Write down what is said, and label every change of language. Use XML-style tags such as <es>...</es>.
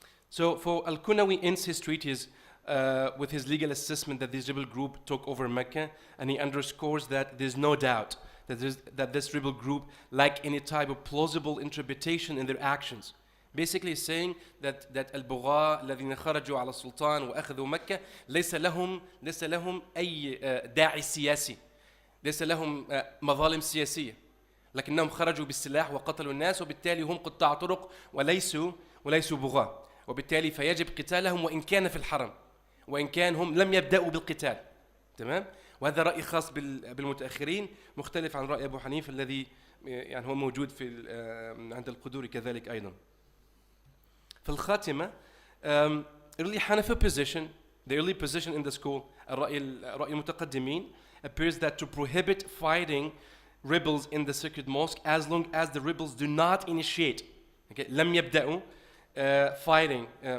<en>So for Al-Kunawi ends his treatise with his legal assessment that this rebel group took over Mecca, and he underscores that there's no doubt that this rebel group lacked any type of plausible interpretation in their actions. Basically saying that</en> <ar>البغاة الذين خرجوا على السلطان وأخذوا مكة ليس لهم أي داعي سياسي، ليس لهم مظالم سياسية، لكنهم خرجوا بالسلاح وقتلوا الناس وبالتالي هم قطاع طرق وليسوا بغاة وبالتالي فيجب قتالهم وإن كان في الحرم وإن كان هم لم يبدأوا بالقتال. تمام؟ وهذا رأي خاص بالمتأخرين مختلف عن رأي أبو حنيفة الذي يعني هو موجود في عند القدوري كذلك أيضا. في الخاتمة</ar> <en>early Hanafi position, the early position in the school,</en> <ar>رأي المتقدمين</ar> <en>appears that to prohibit fighting rebels in the sacred mosque as long as the rebels do not initiate, okay,</en> <ar>لم يبدأوا</ar> <en>fighting.</en>